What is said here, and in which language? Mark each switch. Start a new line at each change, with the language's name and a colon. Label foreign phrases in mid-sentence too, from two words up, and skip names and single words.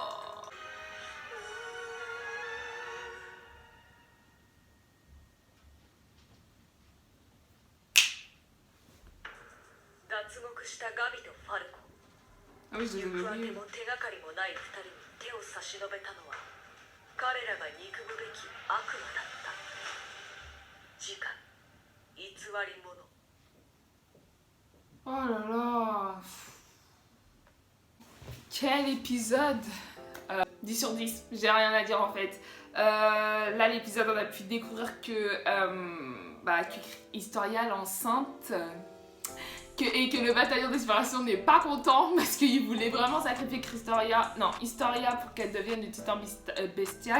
Japanese: 脱獄したガビとファルコ。
French: Ah oui, je les
Japanese: 行くあ
French: avais
Japanese: て
French: vus.
Japanese: も手がかりもない2人に手を差し伸べたのは彼らが憎むべき悪魔だった。次回偽り者。
French: Oh là là. Quel épisode 10 sur 10, j'ai rien à dire en fait. Là l'épisode on a pu découvrir que Historia l'enceinte et que le bataillon d'exploration n'est pas content parce qu'il voulait vraiment sacrifier Historia pour qu'elle devienne du titan bestial.